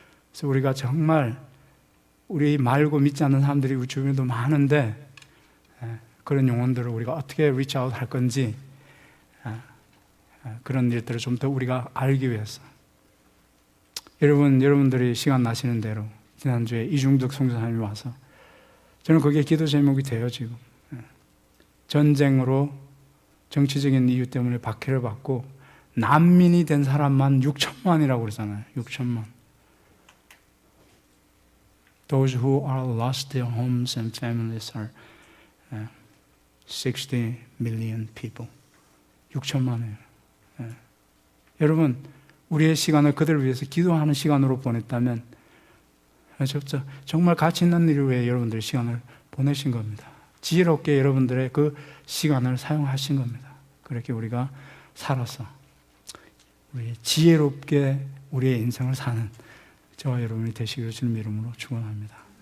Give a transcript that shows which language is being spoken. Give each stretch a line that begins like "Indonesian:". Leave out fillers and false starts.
Korean: 그래서 우리가 정말 우리 말고 믿지 않는 사람들이 우리 주변에도 많은데 그런 영혼들을 우리가 어떻게 리치아웃 할 건지 그런 일들을 좀 더 우리가 알기 위해서 여러분들이 시간 나시는 대로 지난주에 이중덕 선교사님이 와서 저는 그게 기도 제목이 돼요. 지금 전쟁으로 정치적인 이유 때문에 박해를 받고 난민이 된 사람만 6천만이라고 그러잖아요. 6천만.
English: Those who are lost their homes and families are 60 million people.
Korean: 6천만이에요. 여러분, 우리의 시간을 그들을 위해서 기도하는 시간으로 보냈다면 정말 가치 있는 일을 위해 여러분들의 시간을 보내신 겁니다. 지혜롭게 여러분들의 그 시간을 사용하신 겁니다. 그렇게 우리가 살아서 우리 지혜롭게 우리의 인생을 사는 저와 여러분이 되시기를 주님 이름으로 축원합니다.